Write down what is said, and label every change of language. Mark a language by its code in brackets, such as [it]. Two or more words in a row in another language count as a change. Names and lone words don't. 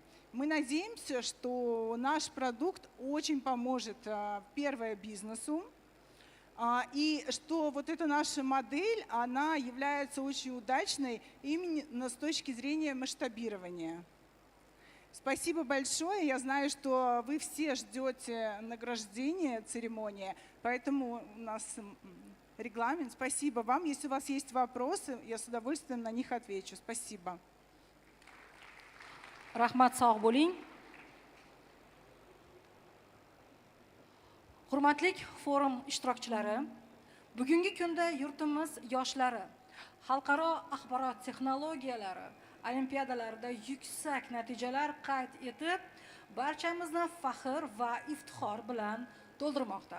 [ru] Мы надеемся, что наш продукт очень поможет, первое, бизнесу, и что вот эта наша модель, она является очень удачной именно с точки зрения масштабирования. Спасибо большое. Я знаю, что вы все ждете награждения, церемонии, поэтому у нас регламент. Спасибо вам. Если у вас есть вопросы, я с удовольствием на них отвечу. Спасибо. [uz] Rahmat, sog' bo'ling. Hurmatli forum ishtirokchilari, bugungi kunda yurtimiz yoshlari xalqaro axborot texnologiyalari olimpiadalarida yuksak natijalar qayd etib, barchamizni faxr va iftixor bilan to'ldirmoqda.